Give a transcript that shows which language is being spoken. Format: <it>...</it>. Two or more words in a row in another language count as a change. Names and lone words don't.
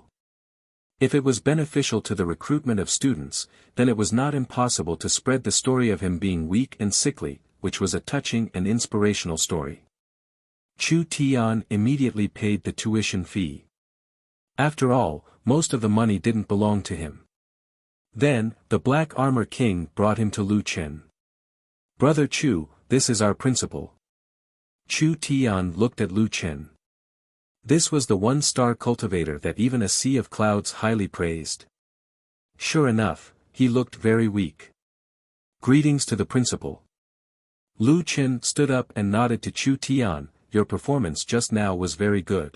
<en>If it was beneficial to the recruitment of students, then it was not impossible to spread the story of him being weak and sickly, which was a touching and inspirational story. Chu Tian immediately paid the tuition fee. After all, most of the money didn't belong to him. Then, the Black Armor King brought him to Lu Chen. "Brother Chu, this is our principal." Chu Tian looked at Lu Chen. This was the 1-star cultivator that even a sea of clouds highly praised. Sure enough, he looked very weak. "Greetings to the principal." Lu Chen stood up and nodded to Chu Tian, "Your performance just now was very good."</en>